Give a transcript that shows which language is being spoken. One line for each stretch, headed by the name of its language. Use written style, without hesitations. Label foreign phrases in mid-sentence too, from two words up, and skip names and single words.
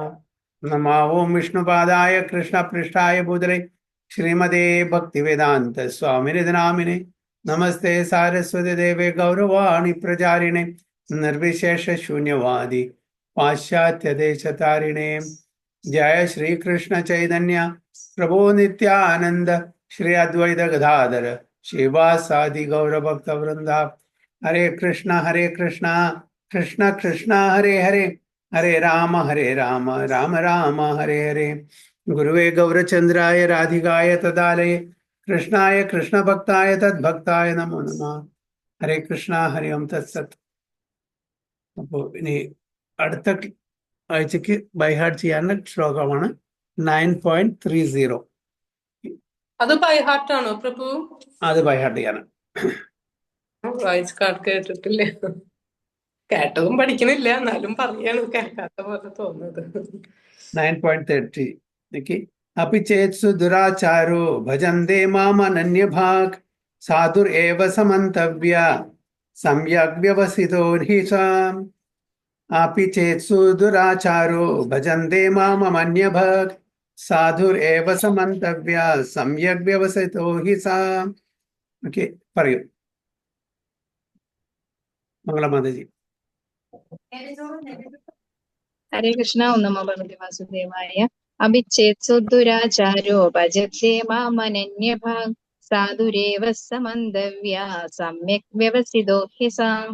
Sanskrit: नमः ओं विष्णुपादाय कृष्णपृष्ठाय भूतले श्रीमते भक्तिवेदान्त स्वामिने नामिने नमस्ते सारस्वती देवे गौरवाणी प्रचारिणे निर्विशेष शून्यवादी पाश्चात्य देशतारिणे। जय श्री कृष्ण चैतन्य प्रभु नित्यानंद श्री अद्वैत गदाधर शिवासादि गौर भक्त वृंदा। हरे कृष्णा कृष्ण कृष्ण हरे हरे हरे राम राम राम हरे हरे। गुरुवे गौरचंद्राय राधिकाय तदालये कृष्णाय कृष्ण भक्ताय तद्भक्ताय नमो नमः। ഹരേ കൃഷ്ണ ഹരി ഓം തത്സത്.
Malayalam: അപ്പോൾ ഇനി അടുത്ത ആഴ്ചക്ക് ബൈഹാർട്ട് ചെയ്യാനുള്ള ശ്ലോകമാണ് 9.30. അത് ബൈഹാർട്ടാണോ പ്രഭു? അത് ബൈഹാർട്ട് ചെയ്യാണ്. വായിച്ച് കേട്ടിട്ടില്ല, കേട്ടതും പഠിക്കണില്ല, എന്നാലും പറയാണ് കേൾക്കാത്ത പോലെ തോന്നുന്നത്.
Sanskrit: 9.30 अपि चेत्सु दुराचारो भजन्ते माम अनन्यभाक् साधुरेव समन्तव्य सम्यग् व्यवसितो हि साम्। अपि चेत्सु दुराचारो भजन्ते माम अनन्यभाक् साधुरेव समन्तव्य सम्यग् व्यवसितो हि साम्.
Malayalam: ഓക്കെ, പറയൂ മംഗളമാതാജി.
Sanskrit: ഹരേ കൃഷ്ണ. ഓം നമോ ഭഗവതി വാസുദേവായ. അഭിചേത്സു ദുരാചാരോ ഭജത്തെ മാമനന്യഭാഗ് സാധുരേവ സമന്തവ്യ സമ്യക് വ്യവസിതോ ഹി സാം.